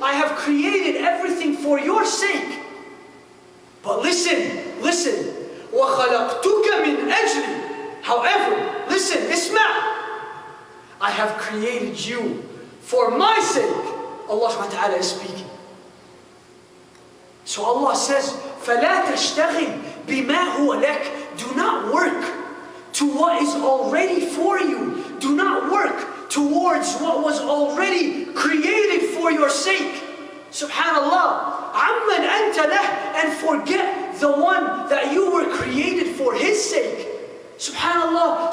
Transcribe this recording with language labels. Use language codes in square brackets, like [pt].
[en] I have created everything for your sake. But listen. [ar] وَخَلَقْتُكَ مِنْ أَجْلِي. [en] However, listen, isma'. I have created you for my sake. Allah subhanahu wa ta'ala is speaking. So Allah says, [ar] فَلَا تَشْتَغِلْ بِمَا هُوَ لَكَ. [en] Do not work to what is already for you. Do not work towards what was already created for your sake. [ar] Subhanallah. عَمَّنْ أَنْتَ لَهُ. [en] And forget the one that you were created for His sake. Subhanallah.